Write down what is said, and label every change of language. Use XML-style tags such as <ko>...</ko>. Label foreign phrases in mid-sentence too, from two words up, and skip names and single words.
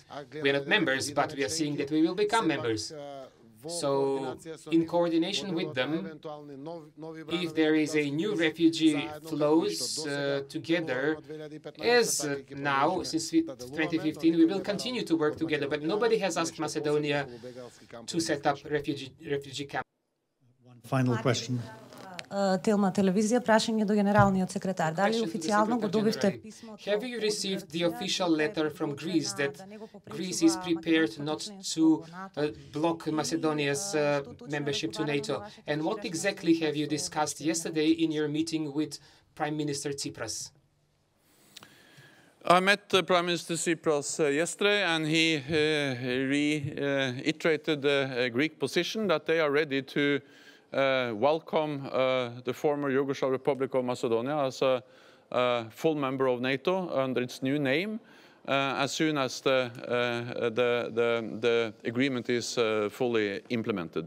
<en>We are not members, but we are seeing that we will become members. So, in coordination with them, if there is a new refugee flows together, as now, since 2015, we will continue to work together, but nobody has asked Macedonia to set up refugee camps. One final question.</en> <mk>Телма телевизија прашање до генералниот секретар. Дали официјално го добивте писмо?</mk> <en>Have you received the official letter from Greece that Greece is prepared not to block Macedonia's membership to NATO? And what exactly have you discussed yesterday in your meeting with Prime Minister Tsipras? I met Prime Minister Tsipras yesterday, and he reiterated the Greek position that they are ready to welcome the former Yugoslav Republic of Macedonia as a full member of NATO under its new name as soon as the agreement is fully implemented.</en>